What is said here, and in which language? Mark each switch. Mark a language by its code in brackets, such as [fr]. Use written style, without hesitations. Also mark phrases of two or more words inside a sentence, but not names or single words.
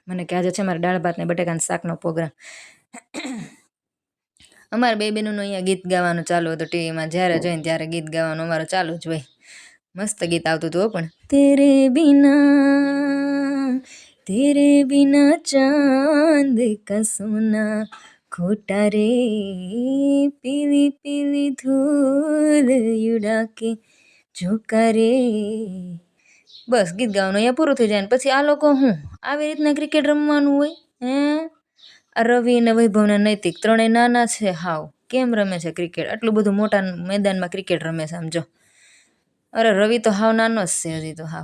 [gu] મને કે આજે છે મારે દાળ ભાત ને બટેકાના શાકનો પ્રોગ્રામ. અમારે બે બહેનોનું અહીંયા ગીત ગાવાનું ચાલુ હતું ટીવીમાં. જ્યારે જોઈને ત્યારે ગીત ગાવાનું અમારું ચાલુ જ હોય. મસ્ત ગીત આવતું હતું પણ [hi] तेरे बिना चांद का सोना खोटा रे पीली पीली धूल उड़ा के झोंका रे. [gu] બસ ગીત ગાવાનું અહીંયા પૂરું થઈ જાય ને પછી આ લોકો હું આવી રીતના ક્રિકેટ રમવાનું હોય હે. આ રવિ અને વૈભવ ને નૈતિક ત્રણેય નાના છે હાવ, કેમ રમે છે ક્રિકેટ? આટલું બધું મોટા મેદાનમાં ક્રિકેટ રમે છે આમ જો. અરે રવિ તો હાવ નાનો જ છે હજી તો હાવ.